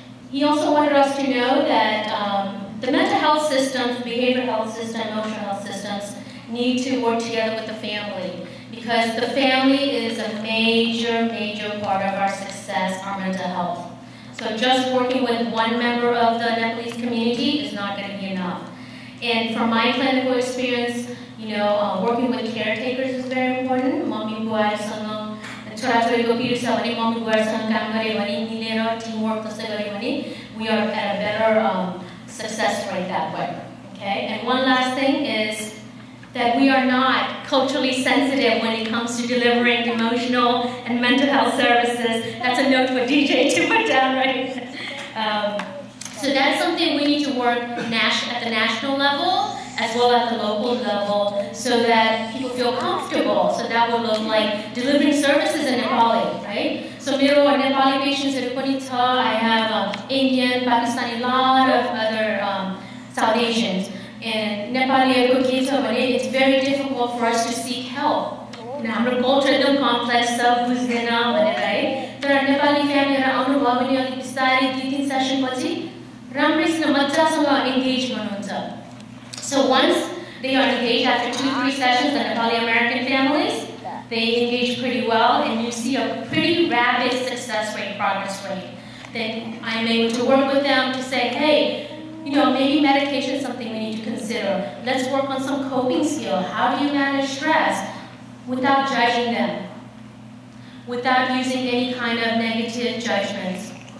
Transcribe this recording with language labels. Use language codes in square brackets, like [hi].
[en] He also wanted us to know that the mental health systems, behavioral health system, emotional health systems need to work together with the family because the family is a major, major part of our success, our mental health. So just working with one member of the Nepalese community is not going to be enough. And from my clinical experience, working with caretakers is very important. [ne] Mommy buaसँग छोराछोरीको पिर छ भने mummy बुवासँग काम गरे भने मिलेर teamwork कसै गरे भने [en] we are at a better success rate that way. Okay? And one last thing is that we are not culturally sensitive when it comes to delivering emotional and mental health services. That's a note for DJ to put down, right? So that's something we need to work at the national level as well as the local level so that people feel comfortable. So that will look like delivering services in Nepali, right? So मेरो Nepali patients I have Indian, Pakistani, a lot of other South Asians. And Nepali it's very difficult for us to seek help. [ne] हाम्रो culture एकदम complex छ बुझ्दैन भनेर है तर नेपाली फ्यामिलीहरु आउनु भयो भने अलि बिस्तारै 2-3 सेसन पछि राम्रैसँग मजासँग एंगेज गर्नुहुन्छ. [en] So once They are engaged after 2-3 sessions in Nepali American families. They engage pretty well, and you see a pretty rapid success rate, progress rate. Then I'm able to work with them to say, hey, you know, maybe medication is something we need to consider. Let's work on some coping skill. How do you manage stress without judging them, without using any kind of negative judgments?